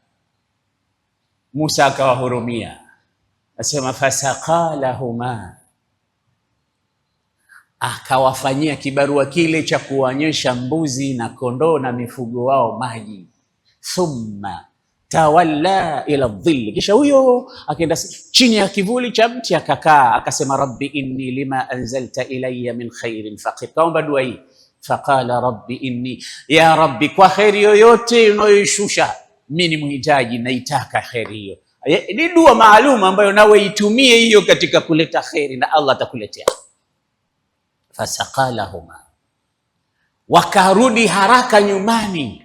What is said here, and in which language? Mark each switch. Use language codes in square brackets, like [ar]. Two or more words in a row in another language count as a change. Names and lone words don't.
[sw] Musa akawahurumia, asema fasaqalahuma, akawafanyia kibarua kile cha kuonyesha mbuzi na kondoo na mifugo wao maji. [ar] ثم تولى إلى الظل, [sw] kisha huyo akaenda chini ya kivuli cha mti akakaa, akasema [ar] رب إني لما أنزلت إلي من خير فقير. [sw] Kaomba dua hii, [ar] فقال رب إني, يا رب, [sw] kwa khairi yoyote unayoishusha mimi ni mhitaji, naitaka khairi hiyo. Ni dua maalum ambayo nawe itumie hiyo katika kuleta khairi na Allah atakuletea. Fasaqalahuma, wakarudi haraka nyumbani.